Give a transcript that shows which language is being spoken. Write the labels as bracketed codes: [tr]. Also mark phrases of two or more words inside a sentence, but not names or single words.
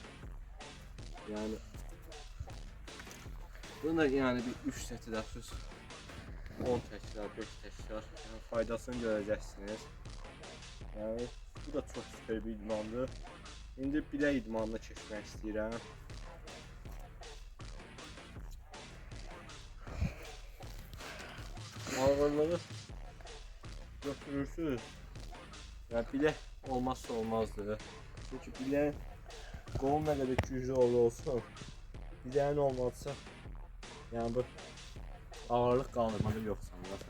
[tr] Yani bunu da yani bir 3 seti de 10 tekrar, 5 tekrar yani faydasını göreceksiniz. Yani bu da çok süper bir idmandır. [az] Şimdi bilək idmanına keçmək istəyirəm. Ağırlığı götürürsünüz. [tr] Yani bilək olmazsa olmazdır. [az] Çünkü bilək qol nə qədər güclü olsun, biləyin olmazsa yani bu ağırlıq qaldırmada yox sanırsan.